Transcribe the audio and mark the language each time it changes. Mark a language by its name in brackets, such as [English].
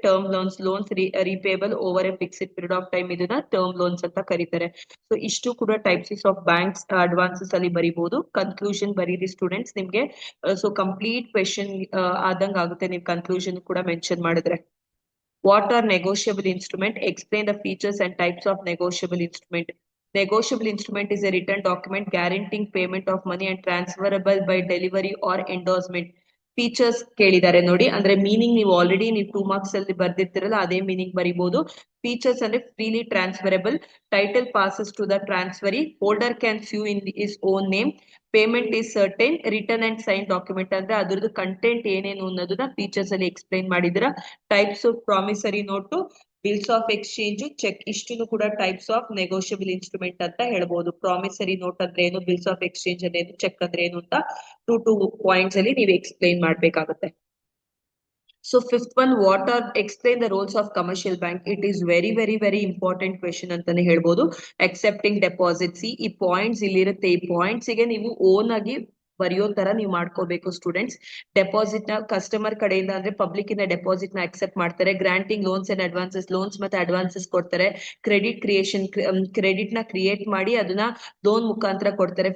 [English] term loans repayable over a fixed period of time, [Kannada] ಇದನ್ನ term loans ಅಂತ ಕರೀತಾರೆ. So ಇಷ್ಟು ಕೂಡ ಟೈಪ್ಸ್ ಆಫ್ ಬ್ಯಾಂಕ್ಸ್ ಅಡ್ವಾನ್ಸಸ್ ಅಲ್ಲಿ ಬರೀಬಹುದು. ಕನ್ಕ್ಲೂಷನ್ ಬರೀರಿ ಸ್ಟೂಡೆಂಟ್ಸ್ ನಿಮ್ಗೆ. ಸೊ ಕಂಪ್ಲೀಟ್ ಕ್ವೆಶನ್ ಆದಂಗ ಆಗುತ್ತೆ ನೀವು ಕನ್ಕ್ಲೂಷನ್ ಕೂಡ ಮೆನ್ಷನ್ ಮಾಡಿದ್ರೆ. [English] What are negotiable instrument? Explain the features and types of negotiable instrument. Negotiable instrument is a written document guaranteeing payment of money and transferable by delivery or endorsement. [Kannada] Features ಕೇಳಿದ್ದಾರೆ ನೋಡಿ, ಅಂದ್ರೆ meaning ನೀವು already ನೀವು 2 marks ಅಲ್ಲಿ ಬರ್ದಿರ್ತಿರಲ್ಲ ಅದೇ meaning ಬರೀಬಹುದು. [English] features ಅಂದ್ರೆ freely transferable, title passes to the transferee, holder can sue in his own name, payment is certain, return and sign document [Kannada] ಅಂದ್ರೆ ಅದ್ರದ್ದು ಕಂಟೆಂಟ್ ಏನೇನು ಅನ್ನೋದನ್ನ ಫೀಚರ್ಸ್ ಅಲ್ಲಿ ಎಕ್ಸ್ಪ್ಲೈನ್ ಮಾಡಿದ್ರ. [English] types of promissory note, bills of exchange, cheque, [Kannada] ಇಷ್ಟು ಕೂಡ [English] types of negotiable instrument [Kannada] ಅಂತ ಹೇಳ್ಬೋದು. ಪ್ರಾಮಿಸರಿ ನೋಟ್ ಅಂದ್ರೆ ಏನು, ಬಿಲ್ಸ್ ಆಫ್ ಎಕ್ಸ್ಚೇಂಜ್ ಅಂದ್ರೆ ಏನು, ಚೆಕ್ ಅಂದ್ರೆ ಏನು ಅಂತ 2 ಪಾಯಿಂಟ್ಸ್ ಅಲ್ಲಿ ನೀವು ಎಕ್ಸ್ಪ್ಲೈನ್ ಮಾಡ್ಬೇಕಾಗುತ್ತೆ. [English] So fifth one, what are explain the roles of commercial bank? It is very important question [Kannada] ಅಂತಾನೆ ಹೇಳ್ಬೋದು. [English] Accepting deposits. [Kannada] ಈ ಪಾಯಿಂಟ್ಸ್ ಇಲ್ಲಿರುತ್ತೆ. ಈ ಪಾಯಿಂಟ್ಸ್ ಗೆ ನೀವು ಓನ್ ಆಗಿ ಬರೆಯೋ ತರ ನೀವು ಮಾಡ್ಕೋಬೇಕು ಸ್ಟೂಡೆಂಟ್ಸ್. ಡೆಪಾಸಿಟ್ ನ ಕಸ್ಟಮರ್ ಕಡೆಯಿಂದ ಅಂದ್ರೆ ಪಬ್ಲಿಕ್ ಇಂದ ಡೆಪಾಸಿಟ್ ನ ಅಕ್ಸೆಪ್ಟ್ ಮಾಡ್ತಾರೆ. [English] granting loans and advances, loans [Kannada] ಮತ್ತೆ [English] advances [Kannada] ಕೊಡ್ತಾರೆ. [English] credit creation, credit ನ create [Kannada] ಮಾಡಿ ಅದನ್ನ ಲೋನ್ ಮುಖಾಂತರ ಕೊಡ್ತಾರೆ.